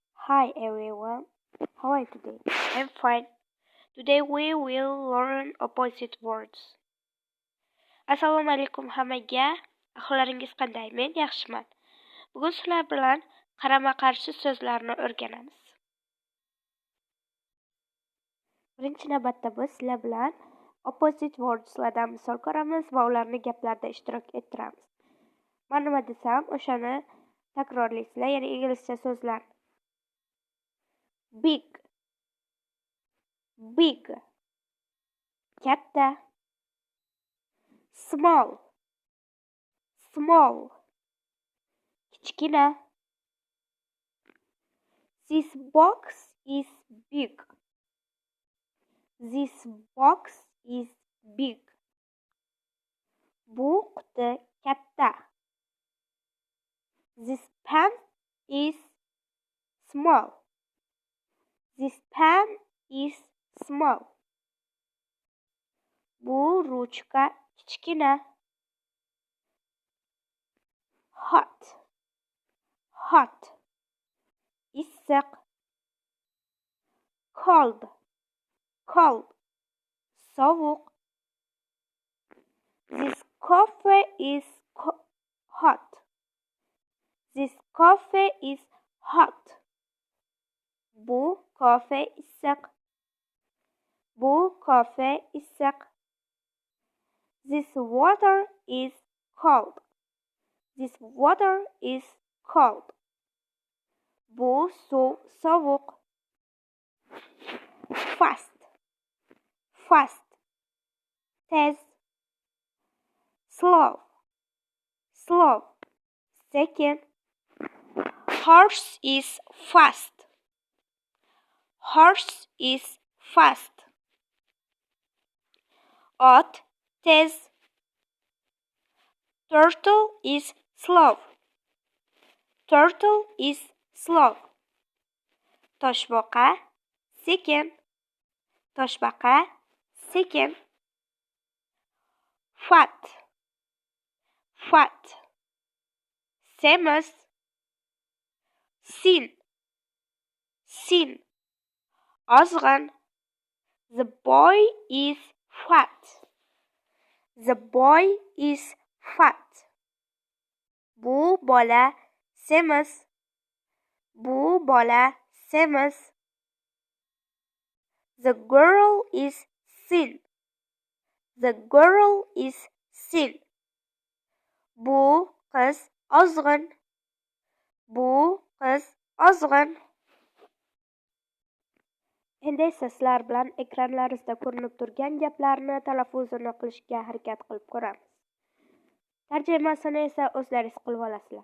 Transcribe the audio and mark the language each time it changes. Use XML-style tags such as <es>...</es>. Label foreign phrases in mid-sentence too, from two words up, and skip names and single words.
<en>Hi everyone, how are you today? I'm fine. Today we will learn opposite words.</en> <uz>Assalomu alaykum hammaga. Ahvollaringiz qanday? Men yaxshiman. Bugun sizlar bilan qarama-qarshi so'zlarni o'rganamiz. Birinchi navbatda biz sizlar bilan</uz> <en>opposite wordslardan</en> <uz>misol ko'ramiz va ularni gaplarda ishtirok ettiramiz. Men nima desam, o'shani takrorlaysizlar, ya'ni inglizcha so'zlar.</uz> <en>Big, big, katta. Small, small, kichkina. This box is big. This box is big.</en> <uz>Bu quti katta.</uz> <en>This pen is small. This pen is small.</en> <uz>Bu ruchka kichkina.</uz> <en>Hot, hot, issiq. Cold, cold, sovuq. This coffee is hot. This coffee is hot.</en> <uz>Bu kofe issiq. Bu kofe issiq.</uz> <en>This water is cold. This water is cold.</en> <uz>Bu suv sovuq.</uz> <en>Fast, fast, tez. Slow, slow, sekin. Horse is fast. Horse is fast.</en> <uz>Ot tez.</uz> <en>Turtle is slow. Turtle is slow.</en> <uz>Toshbaqa sekin. Toshbaqa sekin.</uz> <en>Fat, fat. Semiz. Sin, sin.</en> <uz>Ozg'in.</uz> <en>The boy is fat. The boy is fat.</en> <uz>Bu bola semiz. Bu bola semiz.</uz> <en>The girl is thin. The girl is thin.</en> <uz>Bu qiz ozg'in. Bu qiz ozg'in. Endi esa sizlar bilan ekranlaringizda ko'rinib turgan gaplarni talaffuzini qilishga harakat qilib ko'ramiz. Tarjimasini esa o'zlaringiz qilib olasizlar.</uz>